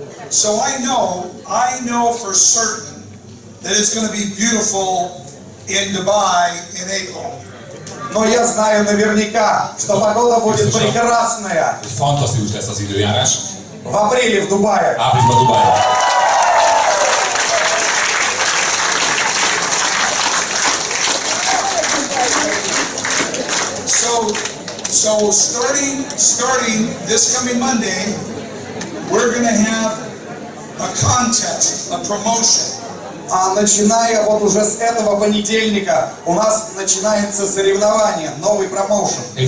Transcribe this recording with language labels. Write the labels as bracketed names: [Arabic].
[English] So I know for certain that it's going to be beautiful in Dubai in April. [Russian] Но я знаю наверняка, что погода будет прекрасная. [Hungarian] Fantasztikus lesz az időjárás. [Russian] В апреле в Дубае. [Hungarian] Áprilisban Dubájban. [English] So starting this coming Monday, we're going to have a contest, a promotion. [Russian] Начиная вот уже с этого понедельника у нас начинается соревнование, новый промоушен.